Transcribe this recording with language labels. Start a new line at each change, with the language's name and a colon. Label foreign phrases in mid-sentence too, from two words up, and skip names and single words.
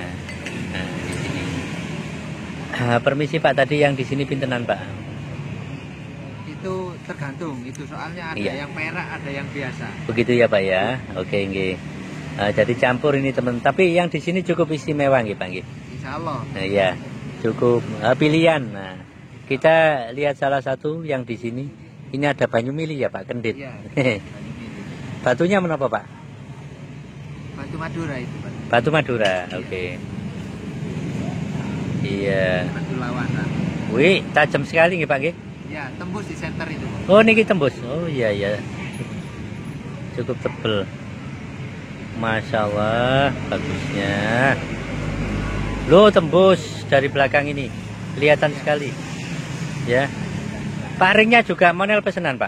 Indonesian: Nah, di sini. Permisi Pak, tadi yang di sini pintenan Pak? Itu tergantung, itu soalnya ada Iya. yang perak, ada yang biasa. Begitu ya Pak ya. Oke, nggih. Jadi campur ini teman. Tapi yang di sini cukup istimewa nggih Pak nggih.
Arabic: إن شاء الله.
Indonesian: Nah, iya, cukup pilihan. Nah, kita lihat salah satu yang di sini. Ini ada banyu mili ya Pak, kendit. Iya. Batunya menapa Pak? Batu Madura itu, Pak. Batu Madura, oke. Iya. Batu lawana. Wih, tajam sekali nggih Pak nggih. Ya, tembus di center itu, Pak. Oh, niki tembus. Oh iya iya. Cukup tebel.
Arabic: ما شاء الله,
Indonesian: bagusnya. Loh, tembus dari belakang ini. Kelihatan sekali. Ya. Pak, ringnya juga model pesanan, Pak?